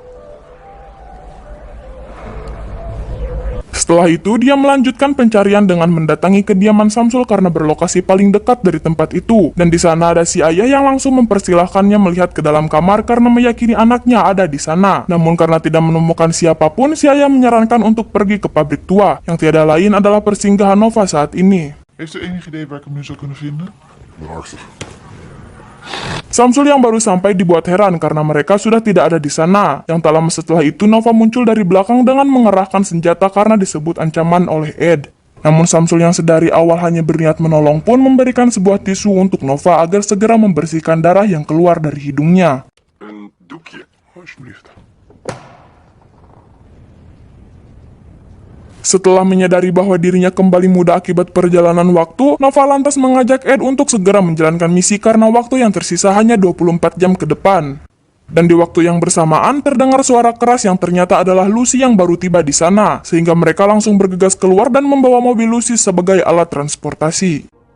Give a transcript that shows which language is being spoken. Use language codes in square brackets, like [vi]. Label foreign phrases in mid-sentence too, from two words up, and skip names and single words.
[id] Setelah itu, dia melanjutkan pencarian dengan mendatangi kediaman Samsul karena berlokasi paling dekat dari tempat itu. Dan di sana ada si ayah yang langsung mempersilahkannya melihat ke dalam kamar karena meyakini anaknya ada di sana. Namun karena tidak menemukan siapapun, si ayah menyarankan untuk pergi ke pabrik tua, yang tiada lain adalah persinggahan Nova saat ini. [nl] Heeft u enig idee waar ik hem nu zou kunnen vinden? Waarschijnlijk. [id] Samsul yang baru sampai dibuat heran karena mereka sudah tidak ada di sana. Yang tak lama setelah itu, Nova muncul dari belakang dengan mengerahkan senjata karena disebut ancaman oleh Ed. Namun Samsul yang sedari awal hanya berniat menolong pun memberikan sebuah tisu untuk Nova agar segera membersihkan darah yang keluar dari hidungnya. [nl] Een doekje. Alsjeblieft. [id] Setelah menyadari bahwa dirinya kembali muda akibat perjalanan waktu, Nova lantas mengajak Ed untuk segera menjalankan misi karena waktu yang tersisa hanya 24 jam ke depan. Dan di waktu yang bersamaan, terdengar suara keras yang ternyata adalah Lucy yang baru tiba di sana, sehingga mereka langsung bergegas keluar dan membawa mobil Lucy sebagai alat transportasi.